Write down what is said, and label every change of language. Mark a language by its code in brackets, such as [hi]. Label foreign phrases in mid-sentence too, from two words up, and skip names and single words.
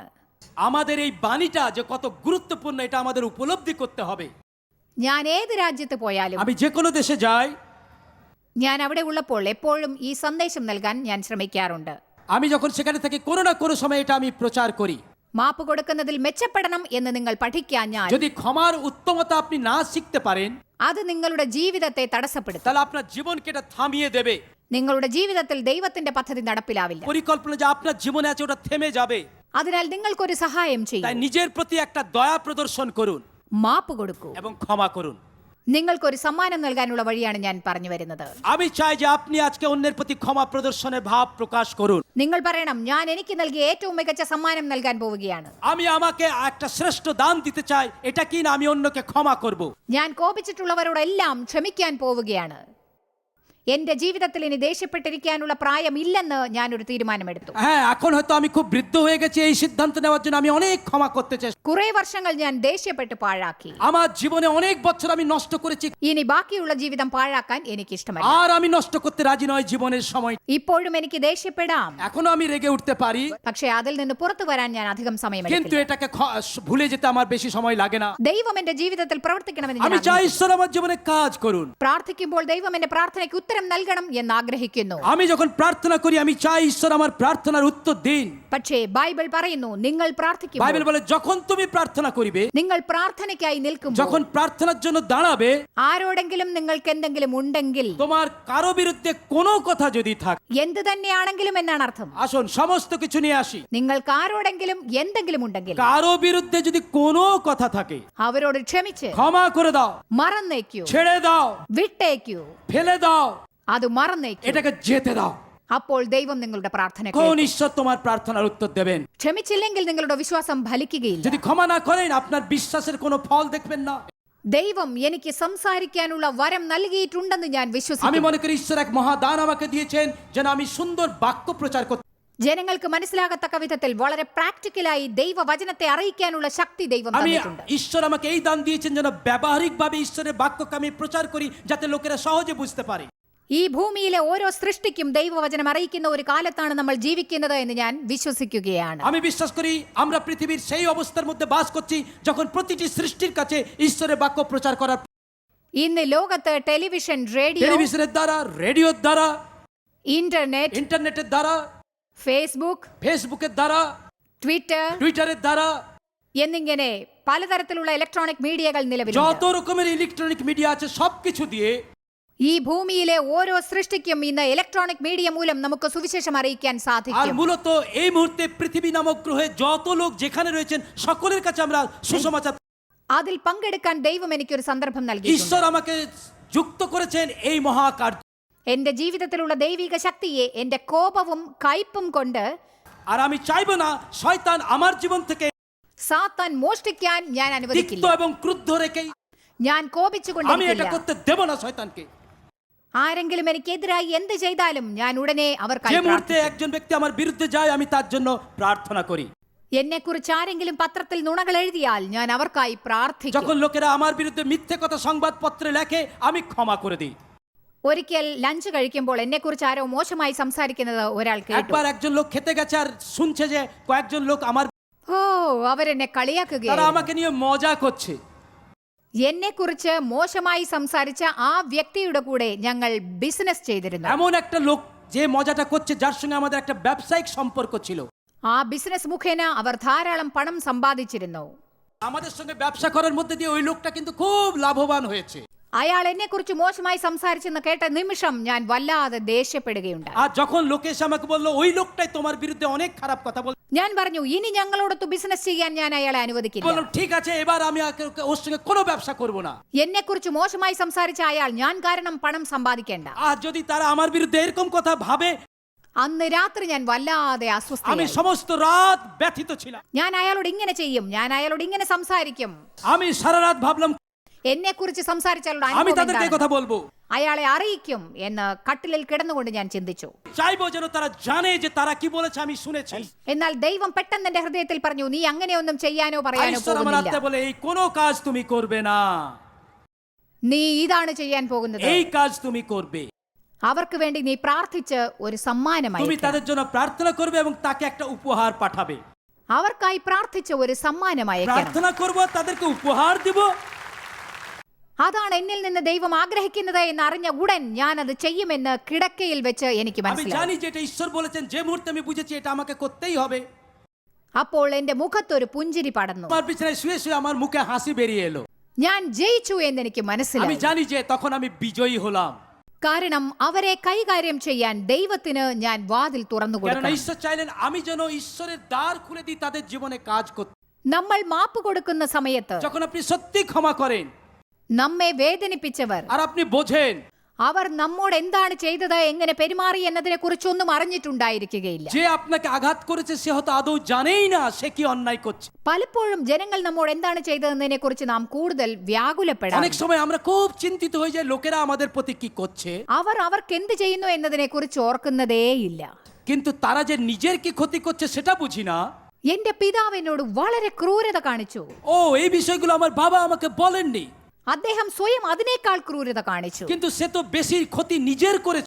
[bn] আমাদের এই বাণীটা যে কত গুরুত্বপূর্ণ এটা আমাদের উপলব্ধি করতে হবে। [ml] ഞാൻ ഏത് രാജ്യത്ത് പോയാലും, [bn] আমি যে কোনো দেশে যাই, [ml] ഞാൻ അവിടെ ഉള്ളപ്പോൾ എപ്പോഴും ഈ സന്ദേശം നൽകാൻ ഞാൻ ശ്രമിക്കാറുണ്ട്. [bn] আমি যখন সেখানে থাকি কোনো না কোনো সময় এটা আমি প্রচার করি। [ml] മാപ്പ് കൊടുക്കുന്നതിൽ മെച്ചപ്പെടണം എന്ന് നിങ്ങൾ പഠിക്കാൻ ഞാൻ, [bn] যদি ক্ষমার উত্তমতা আপনি না শিখতে পারেন [ml] അത് നിങ്ങളുടെ ജീവിതത്തെ തടസ്സപ്പെടുത്തും. [bn] তাহলে আপনার জীবনকে এটা থামিয়ে দেবে। [ml] നിങ്ങളുടെ ജീവിതത്തിൽ ദൈവത്തിന്റെ പദ്ധതി നടപ്പിലാവില്ല. [bn] পরিকল্পনা যে আপনার জীবনে আছে ওটা থেমে যাবে। [ml] അതിനാൽ നിങ്ങൾക്കൊരു സഹായം [bn] তাই [ml] ചെയ്യും. [bn] নিজের প্রতি একটা দয়া প্রদর্শন করুন [ml] മാപ്പ് കൊടുക്കൂ. [bn] এবং ক্ষমা করুন। [ml] നിങ്ങൾക്കൊരു സമ്മാനം നൽകാനുള്ള വഴിയാണ് ഞാൻ പറഞ്ഞു വരുന്നത്. [bn] আমি চাই যে আপনি আজকে অন্যের প্রতি ক্ষমা প্রদর্শনের ভাব প্রকাশ করুন। [ml] നിങ്ങൾ പറയണം, ഞാൻ എനിക്ക് നൽകിയ ഏറ്റവും മികച്ച സമ്മാനം നൽകാൻ പോവുകയാണ്. [bn] আমি আমাকে একটা শ্রেষ্ঠ দান দিতে চাই, এটা কি না আমি অন্যকে ক্ষমা করব। [ml] ഞാൻ കോപിച്ചിട്ടുള്ളവരോടെല്ലാം ക്ഷമിക്കാൻ പോവുകയാണ്. എന്റെ ജീവിതത്തിൽ ഇനി ദേഷ്യപ്പെട്ടിരിക്കാനുള്ള പ്രായമില്ലെന്ന് ഞാനൊരു തീരുമാനമെടുത്തു. [bn] হ্যাঁ, এখন হয়তো আমি খুব বৃদ্ধ হয়ে গেছি, এই সিদ্ধান্ত নেওয়ার জন্য আমি অনেক ক্ষমা করতে চাই। [ml] കുറെ വർഷങ്ങൾ ഞാൻ ദേഷ്യപ്പെട്ട് പാഴാക്കി. [bn] আমার জীবনে অনেক বছর আমি নষ্ট করেছি, [ml] ഇനി ബാക്കിയുള്ള ജീവിതം പാഴാക്കാൻ എനിക്കിഷ്ടമല്ല. [bn] আর আমি নষ্ট করতে রাজি নয় জীবনের সময়। [ml] ഇപ്പോഴും എനിക്ക് ദേഷ്യപ്പെടാം, [bn] এখনো আমি রেগে উঠতে পারি, [ml] പക്ഷേ അതിൽ നിന്ന് പുറത്തു വരാൻ ഞാൻ അധികം [bn] কিন্তু [ml] സമയമെടുക്കില്ല. [bn] এটাকে ভুলে যেতে আমার বেশি সময় লাগে না। [ml] ദൈവം എന്റെ ജീവിതത്തിൽ പ്രവർത്തിക്കണമെന്ന് [bn] আমি [ml] ഞാൻ [bn] চাই [ml] ആഗ്രഹിക്കുന്നു. [bn] ঈশ্বর আমার জীবনে কাজ করুন। [ml] പ്രാർത്ഥിക്കുമ്പോൾ ദൈവം എന്റെ പ്രാർത്ഥനയ്ക്ക് ഉത്തരം നൽകണം എന്ന് ആഗ്രഹിക്കുന്നു. [bn] আমি যখন প্রার্থনা করি আমি চাই ঈশ্বর আমার প্রার্থনার উত্তর দিন। [ml] പക്ഷേ ബൈബിൾ പറയുന്നു, നിങ്ങൾ പ്രാർത്ഥിക്കുമ്പോൾ, [bn] বাইবেল বলে যখন তুমি প্রার্থনা করিবে, [ml] നിങ്ങൾ പ്രാർത്ഥനയ്ക്കായി നിൽക്കുമ്പോൾ, [bn] যখন প্রার্থনার জন্য দাঁড়াবে, [ml] ആരോടെങ്കിലും നിങ്ങൾക്ക് എന്തെങ്കിലും ഉണ്ടെങ്കിൽ, [bn] তোমার কারো বিরুদ্ধে কোনো কথা যদি থাকে, [ml] എന്ത് തന്നെയാണെങ്കിലും എന്നാണ് അർത്ഥം. [bn] আসুন সমস্ত কিছু নিয়ে আসি। [ml] നിങ്ങൾക്ക് ആരോടെങ്കിലും എന്തെങ്കിലും ഉണ്ടെങ്കിൽ [bn] কারো বিরুদ্ধে যদি কোনো কথা থাকে [ml] അവരോട് ക്ഷമിച്ച് [bn] ক্ষমা করে দাও, [ml] മറന്നേക്കൂ, [bn] ছেড়ে দাও, [ml] വിട്ടേക്കൂ, [bn] ফেলে দাও, [ml] അത് മറന്നേക്കൂ. [bn] এটাকে যেতে দাও। [ml] അപ്പോൾ ദൈവം നിങ്ങളുടെ പ്രാർത്ഥന [bn] কোন [ml] കേൾക്കും. [bn] ঈশ্বর তোমার প্রার্থনার উত্তর দেবেন? [ml] ക്ഷമിച്ചില്ലെങ്കിൽ നിങ്ങളുടെ വിശ്വാസം ഫലിക്കുകയില്ല. [bn] যদি ক্ষমা না করেন আপনার বিশ্বাসের কোনো ফল দেখবেন না। [ml] ദൈവം എനിക്ക് സംസാരിക്കാനുള്ള വരം നൽകിയിട്ടുണ്ടെന്ന് ഞാൻ [bn] আমি [ml] വിശ്വസിക്കുന്നു. [bn] মনে করি ঈশ্বর এক মহাদান আমাকে দিয়েছেন যেন আমি সুন্দর বাক্য প্রচার করতে। [ml] ജനങ്ങൾക്ക് മനസ്സിലാകത്തക്ക വിധത്തിൽ വളരെ പ്രാക്ടിക്കലായി ദൈവവചനത്തെ അറിയിക്കാനുള്ള ശക്തി ദൈവം [bn] আমি [ml] തന്നിട്ടുണ്ട്. [bn] ঈশ্বর আমাকে এই দান দিয়েছেন যেন ব্যবহারিকভাবে ঈশ্বরের বাক্যকে আমি প্রচার করি যাতে লোকেরা সহজে বুঝতে পারে। [ml] ഈ ഭൂമിയിലെ ഓരോ സൃഷ്ടിക്കും ദൈവവചനം അറിയിക്കുന്ന ഒരു കാലത്താണ് നമ്മൾ ജീവിക്കുന്നത് എന്ന് ഞാൻ വിശ്വസിക്കുകയാണ്. [bn] আমি বিশ্বাস করি আমরা পৃথিবীর সেই অবস্থার মধ্যে বাস করছি যখন প্রতিটি সৃষ্টির কাছে ঈশ্বরের বাক্য প্রচার করার, [ml] ഇന്ന് ലോകത്ത് ടെലിവിഷൻ, റേഡിയോ, [bn] টেলিভিশনের দ্বারা, রেডিওর দ্বারা, [ml] ഇന്റർനെറ്റ്, [bn] ইন্টারনেটের দ্বারা, ফেসবুকের দ্বারা, টুইটারের দ্বারা, [ml] എന്നിങ്ങനെ പലതരത്തിലുള്ള [en] electronic medias [bn] যত [ml] നിലവിലുണ്ട്. [bn] রকমের [en] electronic media [bn] আছে সবকিছু দিয়ে [ml] ഈ ഭൂമിയിലെ ഓരോ സൃഷ്ടിക്കും ഇന്ന് [en] electronic media [ml] മൂലം നമുക്ക് സുവിശേഷം അറിയിക്കാൻ [bn] আর [ml] സാധിക്കും. [bn] মূলত এই মুহূর্তে পৃথিবী নামক গ্রহে যত লোক যেখানে রয়েছেন সকলের কাছে আমরা সুসমাচার, [ml] അതിൽ പങ്കെടുക്കാൻ ദൈവം എനിക്കൊരു സന്ദർഭം നൽകിയിട്ടുണ്ട്. [bn] ঈশ্বর আমাকে যুক্ত করেছেন এই মহাকার্য। [ml] എന്റെ ജീവിതത്തിലുള്ള ദൈവിക ശക്തിയെ എന്റെ കോപവും കയ്പും കൊണ്ട് [bn] আর আমি চাইবো না শয়তান আমার জীবন থেকে [ml] സാത്താൻ മോഷ്ടിക്കാൻ ഞാൻ [bn] তিক্ত [ml] അനുവദിക്കില്ല. [bn] এবং ক্রুদ্ধ রেখে [ml] ഞാൻ [bn] আমি এটা [ml] കോപിച്ചുകൊണ്ടിരിക്കില്ല. [bn] করতে দেব না শয়তানকে। [ml] ആരെങ്കിലും എനിക്കെതിരായി എന്ത് ചെയ്താലും ഞാൻ ഉടനെ [bn] যে [ml] അവർക്കായി [bn] মুহূর্তে [ml] പ്രാർത്ഥിക്കും. [bn] একজন ব্যক্তি আমার বিরুদ্ধে যায় আমি তার জন্য প্রার্থনা করি। [ml] എന്നെക്കുറിച്ച് ആരെങ്കിലും പത്രത്തിൽ നുണകൾ എഴുതിയാൽ ഞാൻ അവർക്കായി പ്രാർത്ഥിക്കും. [bn] যখন লোকেরা আমার বিরুদ্ধে মিথ্যে কথা সংবাদপত্রে লেখে আমি ক্ষমা করে দিই। [ml] ഒരിക്കൽ ലഞ്ച് കഴിക്കുമ്പോൾ എന്നെക്കുറിച്ച് ആരോ മോശമായി സംസാരിക്കുന്നത് ഒരാൾ കേട്ടു. [bn] একবার একজন লোক খেতে গেছে আর শুনছে যে কয়েকজন লোক আমার [ml] ഓ, അവരെന്നെ [bn] তারা [ml] കളിയാക്കുകയാണ്. [bn] আমাকে নিয়ে মজা করছে। [ml] എന്നെക്കുറിച്ച് മോശമായി സംസാരിച്ച ആ വ്യക്തിയുടെ കൂടെ ഞങ്ങൾ ബിസിനസ് ചെയ്തിരുന്നു. [bn] এমন একটা লোক যে মজাটা করছে যার সঙ্গে আমাদের একটা ব্যবসায়িক সম্পর্ক ছিল। [ml] ആ ബിസിനസ് മുഖേന അവർ ധാരാളം പണം സമ്പാദിച്ചിരുന്നു. [bn] আমাদের সঙ্গে ব্যবসা করার মধ্যে দিয়ে ওই লোকটা কিন্তু খুব লাভবান হয়েছে। [ml] അയാൾ എന്നെക്കുറിച്ച് മോശമായി സംസാരിച്ചെന്ന് കേട്ട നിമിഷം ഞാൻ വല്ലാതെ ദേഷ്യപ്പെടുകയുണ്ടായി. [bn] আর যখন লোকে এসে আমাকে বললো ওই লোকটাই তোমার বিরুদ্ধে অনেক খারাপ কথা বল, [ml] ഞാൻ പറഞ്ഞു, ഇനി ഞങ്ങളോടൊത്ത് ബിസിനസ് ചെയ്യാൻ ഞാൻ അയാളെ അനുവദിക്കില്ല. [bn] বললাম ঠিক আছে এবার আমি ওর সঙ্গে কোনো ব্যবসা করব না। [ml] എന്നെക്കുറിച്ച് മോശമായി സംസാരിച്ച അയാൾ ഞാൻ കാരണം പണം സമ്പാദിക്കേണ്ട. [bn] আর যদি তারা আমার বিরুদ্ধে এরকম কথা ভাবে, [ml] അന്ന് രാത്രി ഞാൻ വല്ലാതെ [bn] আমি [ml] അസ്വസ്ഥയായി. [bn] সমস্ত রাত ব্যথিত ছিলাম। [ml] ഞാൻ അയാളോട് ഇങ്ങനെ ചെയ്യും, ഞാൻ അയാളോട് ഇങ്ങനെ സംസാരിക്കും. [bn] আমি সারা রাত ভাবলাম [ml] എന്നെക്കുറിച്ച് സംസാരിച്ചാലുള്ള [bn] আমি [ml] അനുഭവം [bn] তাদেরকে [ml] എന്താണ്? [bn] কথা বলবো, [ml] അയാളെ അറിയിക്കും എന്ന് കട്ടിലിൽ കിടന്നുകൊണ്ട് ഞാൻ ചിന്തിച്ചു. [bn] চাইবো যেন তারা জানে যে তারা কি বলেছে আমি শুনেছি। [ml] എന്നാൽ ദൈവം പെട്ടെന്ന് എന്റെ ഹൃദയത്തിൽ പറഞ്ഞു, നീ അങ്ങനെയൊന്നും ചെയ്യാനോ [bn] আর [ml] പറയാനോ [bn] ঈশ্বর আমার [ml] പോകുന്നില്ല. [bn] আত্মা বলে এই কোনো কাজ তুমি করবে না, [ml] നീ ഇതാണ് ചെയ്യാൻ പോകുന്നത്. [bn] এই কাজ তুমি করবে। [ml] അവർക്ക് വേണ്ടി നീ പ്രാർത്ഥിച്ച് ഒരു സമ്മാനമായി [bn] তুমি তাদের জন্য প্রার্থনা করবে এবং তাকে একটা উপহার পাঠাবে। [ml] അവർക്കായി പ്രാർത്ഥിച്ച് ഒരു സമ്മാനമായി [bn] প্রার্থনা করব তাদেরকে উপহার দিব। [ml] അതാണ് എന്നിൽ നിന്ന് ദൈവം ആഗ്രഹിക്കുന്നത് എന്ന് അറിഞ്ഞ ഉടൻ ഞാൻ അത് ചെയ്യുമെന്ന് കിടക്കയിൽ വെച്ച് എനിക്ക് [bn] আমি [ml] മനസ്സിലായി. [bn] জানি যে এটা ঈশ্বর বলেছেন, যে মুহূর্তে আমি বুঝেছি এটা আমাকে করতেই হবে, [ml] അപ്പോൾ എന്റെ മുഖത്തൊരു പുഞ്ചിരി പടർന്നു. [bn] আমার বিছানায় শুয়ে শুয়ে আমার মুখে হাসি বেরিয়ে এলো। [ml] ഞാൻ ജയിച്ചു എന്ന് എനിക്ക് [bn] আমি [ml] മനസ്സിലായി. [bn] জানি যে তখন আমি বিজয়ী হলাম, [ml] കാരണം അവരെ കൈകാര്യം ചെയ്യാൻ ദൈവത്തിന് ഞാൻ വാതിൽ തുറന്നു [bn] কারণ [ml] കൊടുക്കണം. [bn] ঈশ্বর চাইলেন আমি যেন ঈশ্বরের দ্বার খুলে দিই তাদের জীবনে কাজ করতে। [ml] നമ്മൾ മാപ്പ് കൊടുക്കുന്ന സമയത്ത് [bn] যখন আপনি সত্যি ক্ষমা করেন [ml] നമ്മെ വേദനിപ്പിച്ചവർ, [bn] আর আপনি বোঝেন [ml] അവർ നമ്മോട് എന്താണ് ചെയ്തത്, എങ്ങനെ പെരുമാറി എന്നതിനെ കുറിച്ചൊന്നും അറിഞ്ഞിട്ടുണ്ടായിരിക്കുകയില്ല. [bn] যে আপনাকে আঘাত করেছে সে হয়তো আদৌ জানেই না সে কি অন্যায় করছে। [ml] പലപ്പോഴും ജനങ്ങൾ നമ്മോട് എന്താണ് ചെയ്തതെന്നതിനെ കുറിച്ച് നാം കൂടുതൽ വ്യാകുലപ്പെടാം. [bn] অনেক সময় আমরা খুব চিন্তিত হয়ে যাই লোকেরা আমাদের প্রতি কি করছে, [ml] അവർ അവർക്ക് എന്ത് ചെയ്യുന്നു എന്നതിനെ കുറിച്ച് ഓർക്കുന്നതേയില്ല. [bn] কিন্তু তারা যে নিজের কি ক্ষতি করছে সেটা বুঝি না। [ml] എന്റെ പിതാവ് എന്നോട് വളരെ ക്രൂരത കാണിച്ചു. [bn] ও এই বিষয়গুলো আমার বাবা আমাকে বলেননি, [ml] അദ്ദേഹം സ്വയം അതിനേക്കാൾ ക്രൂരത കാണിച്ചു. [bn] কিন্তু সে তো বেশি ক্ষতি নিজের করেছে,